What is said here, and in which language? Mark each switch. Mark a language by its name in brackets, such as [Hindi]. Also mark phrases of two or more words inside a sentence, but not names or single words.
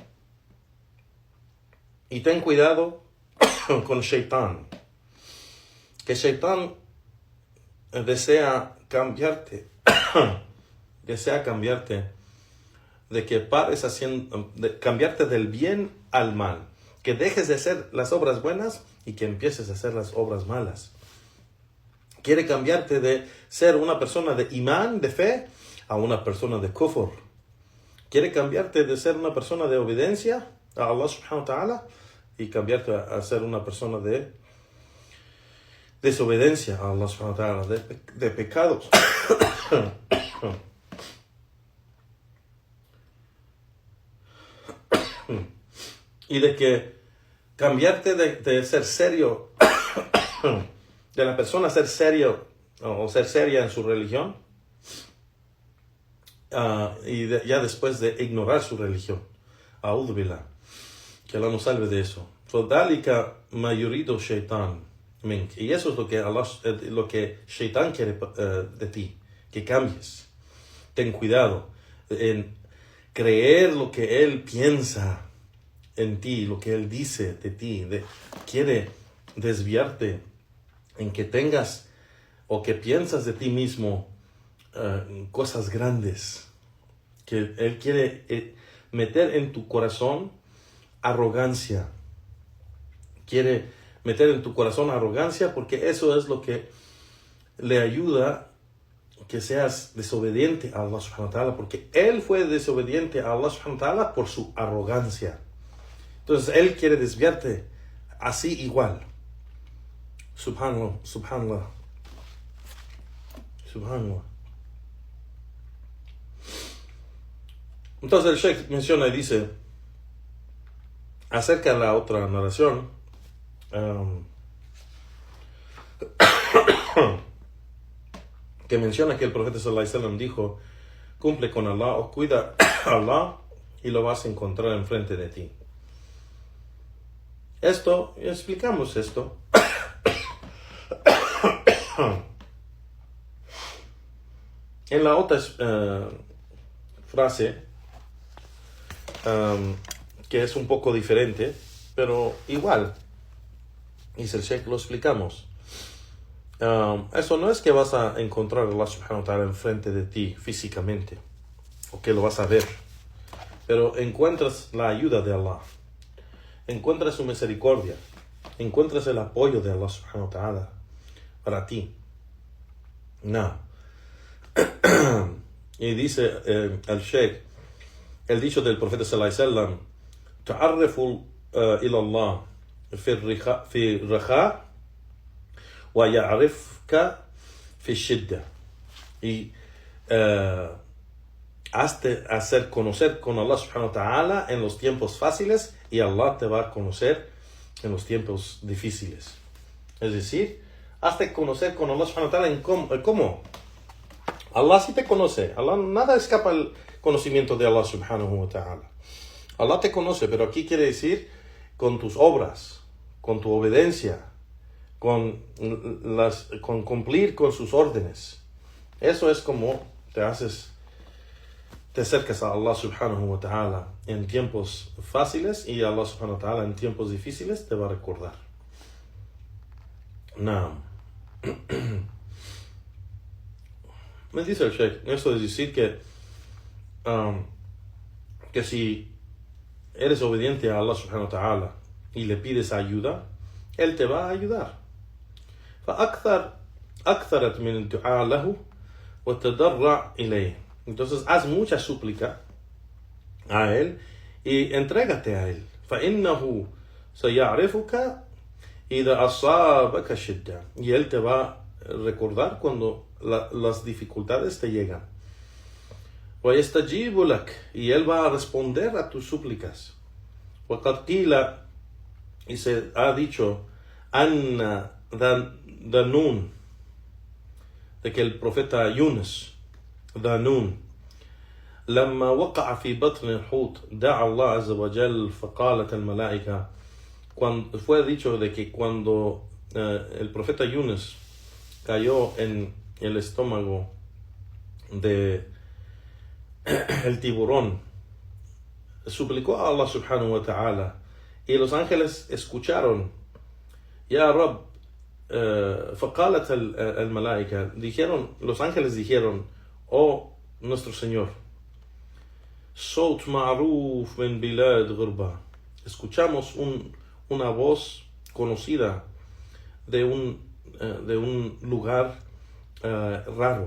[Spanish] Y ten cuidado con Shaitán, que Shaitán desea cambiarte, de que pares cambiarte del bien al mal, que dejes de hacer las obras buenas y que empieces a hacer las obras malas. Quiere cambiarte de ser una persona de imán, de fe, a una persona de kufr. Quiere cambiarte de ser una persona de obediencia a Allah [Arabic] سبحانه و تعالى [Spanish] y cambiarte a ser una persona de desobediencia a Allah [Arabic] سبحانه و تعالى, [Spanish] de pecados. Y de que cambiarte de ser serio, de la persona ser serio o ser seria en su religión, ya después de ignorar su religión. [Arabic] أعوذ بالله. [Spanish] Que Allah nos salve de eso. [Arabic] فَذَلِكَ مَا يُرِيدُ الشَّيْطَانُ مِنْكَ. [Spanish] Y eso es lo que Shaitán quiere de ti, que cambies. Ten cuidado en creer lo que él piensa en ti, lo que él dice de ti. Quiere desviarte en que tengas o que piensas de ti mismo cosas grandes. Que él quiere meter en tu corazón arrogancia. Quiere meter en tu corazón arrogancia porque eso es lo que le ayuda que seas desobediente a Allah [Arabic] سبحانه و تعالى, [Spanish] porque él fue desobediente a Allah [Arabic] سبحانه و تعالى [Spanish] por su arrogancia. Entonces él quiere desviarte así igual. [Arabic] سبحان الله، سبحان الله، سبحان الله. [Spanish] Entonces el Sheikh menciona y dice acerca de la otra narración, que menciona que el profeta [Arabic] صلى الله عليه وسلم [Spanish] dijo: cumple con Allah o cuida a Allah y lo vas a encontrar enfrente de ti. Explicamos esto. En la otra frase, que es un poco diferente, pero igual, dice el Sheikh, lo explicamos. Eso no es que vas a encontrar a Allah [Arabic] سبحانه و تعالى [Spanish] enfrente de ti físicamente, o que lo vas a ver, pero encuentras la ayuda de Allah, encuentras su misericordia, encuentras el apoyo de Allah [Arabic] سبحانه و تعالى [Spanish] para ti. No. Y dice el Sheikh, el dicho del profeta [Arabic] صلى الله عليه وسلم: تعرف إلى الله في الرخاء و يعرفك في الشدة. [Spanish] Y hazte hacer conocer con Allah [Arabic] سبحانه و تعالى [Spanish] en los tiempos fáciles, y Allah te va a conocer en los tiempos difíciles. Es decir, hazte conocer con Allah [Arabic] سبحانه و تعالى [Spanish] en cómo. Allah sí te conoce. Allah, nada escapa al conocimiento de Allah [Arabic] سبحانه و تعالى. [Spanish] Allah te conoce, pero aquí quiere decir con tus obras, con tu obediencia, con cumplir con sus órdenes. Eso es como te acercas a Allah [Arabic] سبحانه و تعالى [Spanish] en tiempos fáciles, y Allah [Arabic] سبحانه و تعالى [Spanish] en tiempos difíciles te va a recordar. No. Me dice el Sheikh, eso es decir que si eres obediente a Allah [Arabic] سبحانه و تعالى [Spanish] y le pides ayuda, él te va a ayudar. [Arabic] فأكثرت من الدعاء له وتضرع إليه. [Spanish] Entonces haz mucha súplica a él y entrégate a él. [Arabic] فإنه سيعرفك إذا أصابك شدة. [Spanish] Y él te va a recordar cuando las dificultades te llegan. [Arabic] ويستجيب لك. [Spanish] Y él va a responder a tus súplicas. [Arabic] وقد قيل, [Spanish] y se ha dicho, أن Danun, de que el profeta Yunus, Danun, [Arabic] لما وقع في بطن الحوت دعا الله عز وجل فقالت الملائكة. [Spanish] Cuando fue dicho de que cuando el profeta Yunus cayó en el estómago de el tiburón, suplicó a Allah [Arabic] سبحانه و ta'ala, [Spanish] y los ángeles escucharon: [Arabic] يا رب, فقالت الملائكة, [Spanish] dijeron, los ángeles dijeron, oh nuestro Señor, [Arabic] صوت معروف من بلاد غربة, [Spanish] escuchamos una voz conocida de un lugar raro.